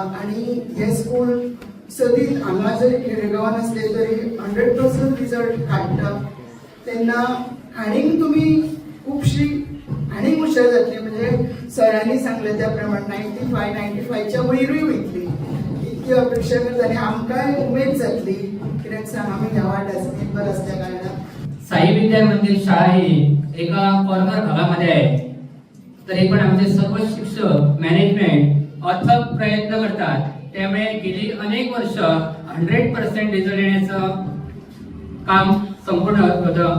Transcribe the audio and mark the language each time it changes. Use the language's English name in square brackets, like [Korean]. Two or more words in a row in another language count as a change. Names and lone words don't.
[Konkani] आणि हे स्कूल सदीत हांगा जरी खेडेगांवान आसले तरी 100% रिजल्ट काडटा तेन्ना आनीक तुमी खुबशी आनीक हुशार जातली. म्हणजे सरांनी सांगले त्या प्रमाण 95च्या वयरूय वयतली इतकी अपेक्षा करता आणि आमकांय उमेद जातली कित्याक सांग आमी ह्या वार्डाचो मेंबर आसल्या कारणान. [Marathi] साई विद्या मंदिर शाळा ही एका कॉर्नर भागामध्ये आहे. तरी पण आमचे सर्व शिक्षक मॅनेजमेंट अथक प्रयत्न करतात. त्यामुळे गेली अनेक वर्ष 100% रिझल्ट येण्याचं काम संपूर्ण होतं.